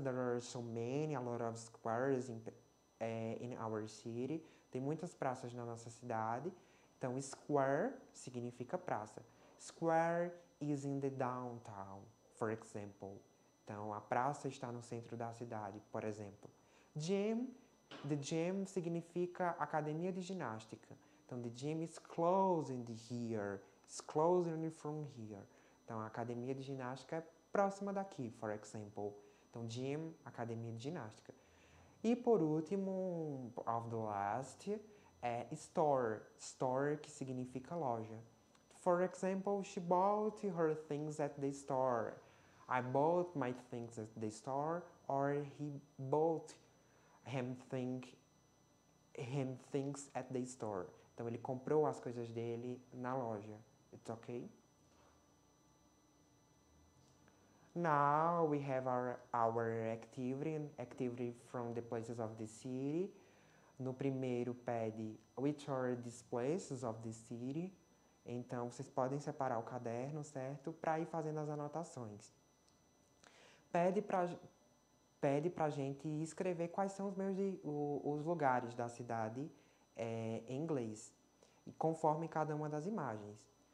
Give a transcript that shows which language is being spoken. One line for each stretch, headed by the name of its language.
English: There are so many, a lot of squares in our city.
Portuguese: Tem muitas praças na nossa cidade. Então, square significa praça.
English: Square is in the downtown, for example.
Portuguese: Então, a praça está no centro da cidade, por exemplo.
English: Gym, the gym
Portuguese: significa academia de ginástica.
English: Então, the gym is closing here. It's closing from here.
Portuguese: Então, a academia de ginástica é próxima daqui,
English: for example.
Portuguese: Então, gym, academia de ginástica. E por último,
English: of the last,
Portuguese: é store. Store, que significa loja.
English: For example, she bought her things at the store. I bought my things at the store, or he bought him things at the store.
Portuguese: Então, ele comprou as coisas dele na loja.
English: It's okay? Now we have our activity from the places of the city.
Portuguese: No primeiro pede
English: which are these places of the city.
Portuguese: Então, vocês podem separar o caderno, certo? Para ir fazendo as anotações. Pede pra gente escrever quais são os lugares da cidade em inglês, conforme cada uma das imagens.